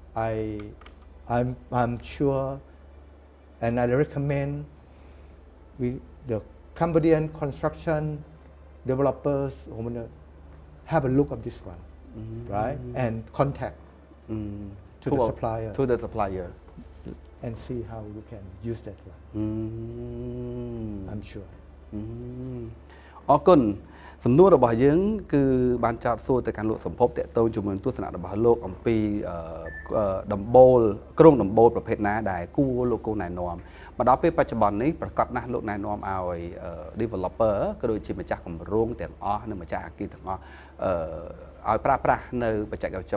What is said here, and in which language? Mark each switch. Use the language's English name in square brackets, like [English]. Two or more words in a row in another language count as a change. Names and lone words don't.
[English] I'm sure, and I recommend the Cambodian construction developers have a look at this one, right? And contact to the supplier. To the supplier. And see how you can use that one. I'm sure. [Khmer] អរគុណសំណួររបស់យើងគឺបានចោទសួរទៅកាន់លោកសម្ភពតេតូនជាមួយទស្សនៈរបស់លោកអំពីដំបូលក្រុងដំបូលប្រភេទណាដែលគួរលោកគូណែនាំមកដល់ពេលបច្ចុប្បន្ននេះ ប្រកាសណាស់លោកណែនាំឲ្យ developer ក៏ដូចជាម្ចាស់គម្រោងទាំងអស់និងម្ចាស់អគារទាំងអស់ឲ្យប្រើប្រាស់នៅបច្ចេកវិទ្យាចុ